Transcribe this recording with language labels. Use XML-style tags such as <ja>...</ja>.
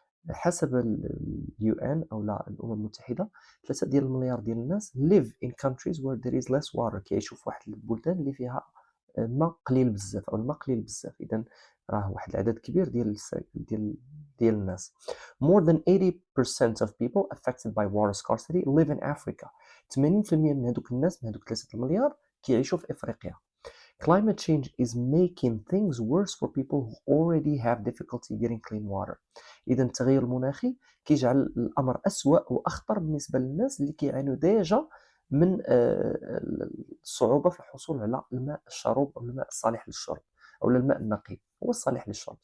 <ar>حسب UN أو الأمم المتحدة 3 ديال المليار ديال الناس</ar> <en>live in countries where there is less water،</en> <ar>كيعيشوا في واحد البلدان اللي فيها الماء قليل بزاف أو الماء قليل بزاف. إذا راه واحد العدد كبير ديال الناس.</ar> <en>More than 80% of people affected by water scarcity live in Africa.</en> <ar>80% من هذوك الناس، من هذوك 3 المليار كيعيشوا في إفريقيا.</ar> <en>Climate change is making things worse for people who already have difficulty getting clean water.</en> <ar>إذا التغير المناخي كيجعل الأمر أسوأ وأخطر بالنسبة للناس اللي كيعانوا ديجا من الصعوبة في الحصول على الماء الشروب أو الماء الصالح للشرب أو الماء النقي هو الصالح للشرب.</ar>